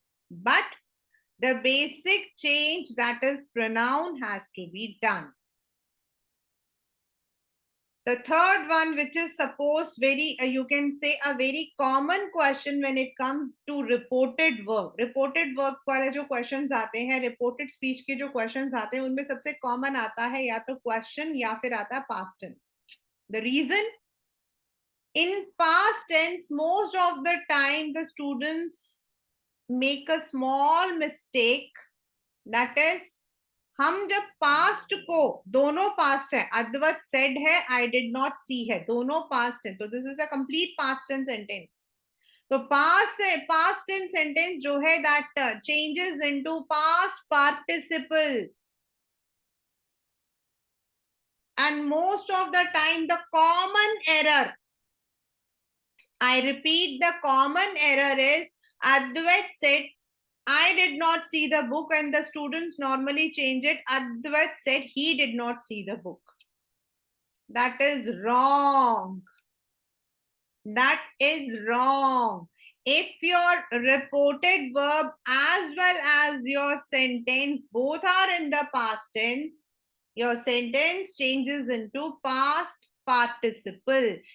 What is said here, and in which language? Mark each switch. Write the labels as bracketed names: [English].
[English] But the basic change, that is pronoun, has to be done. The third one, which is supposed you can say a very common question when it comes to reported verb. [Hindi] Reported verb वाले जो questions आते हैं, reported speech के जो questions आते हैं, उनमें सबसे common आता है या तो question या फिर आता है past tense. [English] The reason, in past tense, most of the time the students make a small mistake. That is, [Hindi] हम जब पास्ट को, दोनों पास्ट है, अद्वत सेड है, [English] I did not see [Hindi] है, दोनों पास्ट है, तो [English] This is a complete past tense sentence. तो past tense sentence [Hindi] जो है [English] That changes into past participle, and most of the time the common error, I repeat, the common error is Advait said I did not see the book, and the students normally change it. Advait said he did not see the book. That is wrong. That is wrong. If your reported verb as well as your sentence both are in the past tense, your sentence changes into past participle.